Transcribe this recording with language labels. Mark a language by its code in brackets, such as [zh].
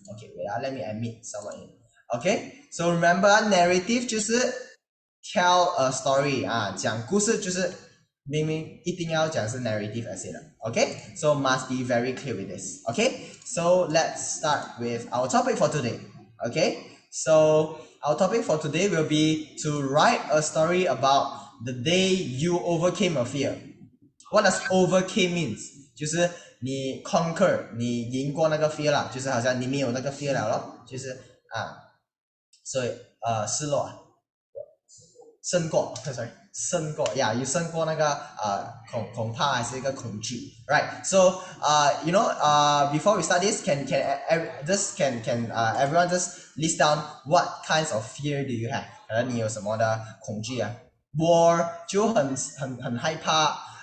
[en] Okay, wait, let me admit someone in. Okay, so remember narrative 就是 tell a story [zh] 讲故事就是明明一定要讲是 [en] narrative essay 的 Okay, so must be very clear with this. Okay, so let's start with our topic for today. Okay, so our topic for today will be to write a story about the day you overcame a fear. What does overcame means? [zh] 就是你 conquer 你赢过那个 fear 啦就是好像你没有那个 fear 了咯就是所以失落 [en] sorry 胜过 yeah you [zh] 胜过那个恐怕还是一个恐惧 [en] right so you know before we start this can everyone just list down what kinds of fear do you have [zh] 可能你有什么的恐惧啊我就很害怕